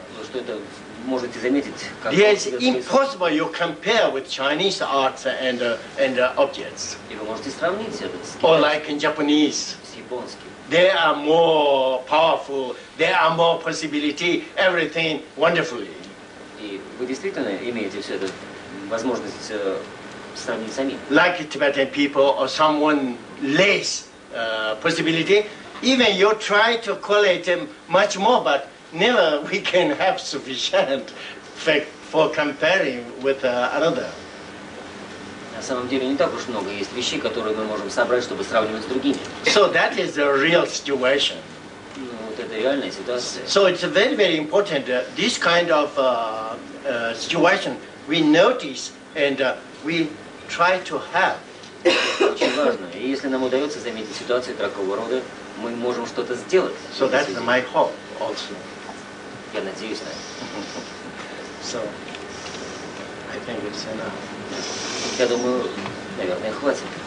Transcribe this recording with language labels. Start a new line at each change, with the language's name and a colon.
Russian: Что это можете заметить, как
English: It's impossible you compare with Chinese arts and objects,
Russian: и вы можете сравнить это с
English: or
Russian: китайским,
English: like in Japanese.
Russian: с японским.
English: They are more powerful. There are more possibility. Everything wonderfully.
Russian: И вы действительно имеете все это возможность сравнить самим.
English: Like Tibetan people or someone less possibility, even you try to collect them much more, but never we can have sufficient fact for comparing with another.
Russian: На самом деле не так уж много есть вещей, которые мы можем собрать, чтобы сравнивать с другими.
English: So that is the real situation.
Russian: Ну, вот это реальная ситуация.
English: So it's very, very important. This kind of situation we notice and we try to have.
Russian: Очень важно. И если нам удается заметить ситуацию такого рода, мы можем что-то сделать.
English: So that's my hope also.
Russian: Я надеюсь на это.
English: So I think it's enough.
Russian: Я думаю, наверное, хватит.